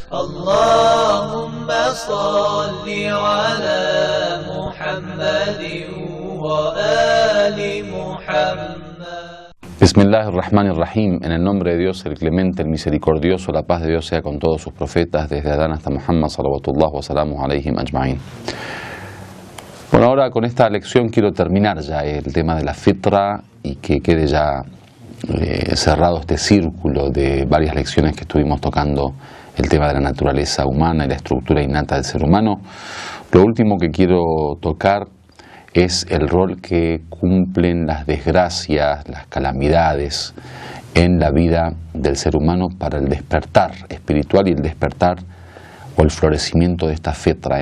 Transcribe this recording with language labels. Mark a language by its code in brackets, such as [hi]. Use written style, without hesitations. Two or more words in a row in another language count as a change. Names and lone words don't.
[ar] اللهم صل على محمد وآل محمد. Bismillahirrahmanirrahim. [es] En el nombre de Dios, el clemente, el misericordioso, la paz de Dios sea con todos sus profetas, desde Adán hasta Muhammad, [ar] صلوات الله وسلام عليهم أجمعين. [es] Bueno, ahora con esta lección quiero terminar ya el tema de la fitra y que quede ya cerrado este círculo de varias lecciones que estuvimos tocando el tema de la naturaleza humana y la estructura innata del ser humano. Lo último que quiero tocar es el rol que cumplen las desgracias, las calamidades en la vida del ser humano para el despertar espiritual y el despertar o el florecimiento de esta fitra.